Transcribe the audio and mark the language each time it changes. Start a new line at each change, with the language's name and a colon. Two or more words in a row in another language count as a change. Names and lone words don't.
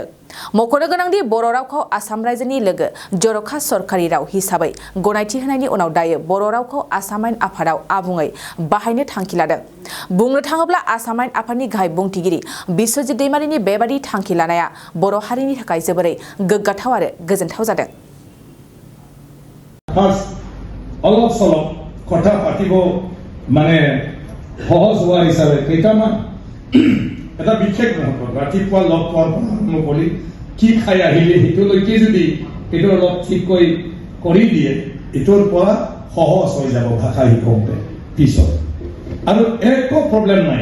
Bodo: मख'नो गोनांदि बर' रावखौ आसाम रायजोनि लोगो जर'खा सरकारि राव हिसाबै गनायथि होनायनि उनाव दायो बर' रावखौ आसाम आयेन आफादाव आबुङै बाहायनो थांखि लादों। बुंनो थाङोब्ला आसाम आयेन आफादनि गाहाय बुंथिगिरि बिस्वजित दैमारिनि बेबादि थांखि लानाया बर' हारिनि थाखाय जोबोरै गोग्गाथाव आरो गोजोनथाव जादों।
Assamese: অলপ চলপ কথা পাতিব মানে সহজ হোৱা হিচাপে কেইটামান এটা বিশেষ মুহূৰ্তত ৰাতিপুৱা লগ পোৱাৰ পৰা আৰম্ভ কৰি কি খাই আহিলে সেইটোলৈকে যদি সেইটো অলপ ঠিককৈ কৰি দিয়ে এইটোৰ পৰা সহজ হৈ যাব ভাষা শিকোঁতে পিছত আৰু একো প্ৰব্লেম নাই।